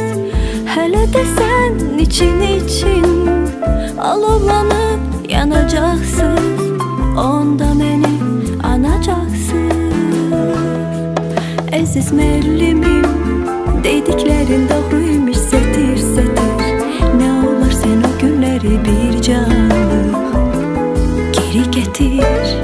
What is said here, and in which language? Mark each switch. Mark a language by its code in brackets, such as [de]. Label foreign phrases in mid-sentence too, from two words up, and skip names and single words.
[az] Hələ də sən için alovlanıb yanacaqsınız, onda məni anacaqsınız. [tr] Əziz müəllimim dediklerin doğruymuş setir setir ne olur sen o günleri bir canlı geri getir.